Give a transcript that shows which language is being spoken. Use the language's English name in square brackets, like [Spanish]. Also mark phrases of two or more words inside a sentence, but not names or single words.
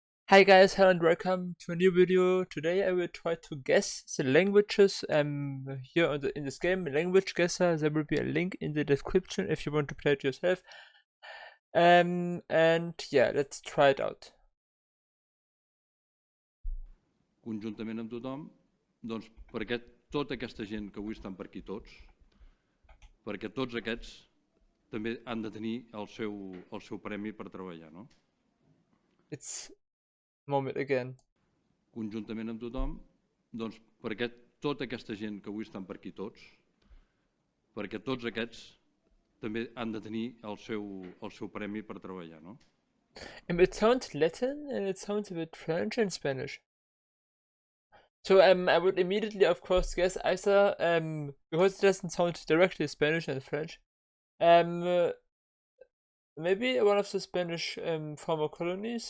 [English] Hi guys, hello and welcome to a new video. Today I will try to guess the languages here in this game, Language Guesser. There will be a link in the description if you want to play it yourself. And yeah, let's try it out. [Catalan] Conjuntament amb tothom, doncs perquè tota aquesta gent que avui estan per aquí perquè tots aquests també han de tenir el seu premi per treballar, no? [English] It's moment again. [Catalan] Conjuntament amb tothom, doncs perquè tota aquesta gent que avui estan per aquí perquè tots aquests també han de tenir el seu premi per treballar, no? [English] It sounds Latin and it sounds a bit French and Spanish. So I would immediately, of course, guess either because it doesn't sound directly Spanish and French. Maybe one of the Spanish former colonies.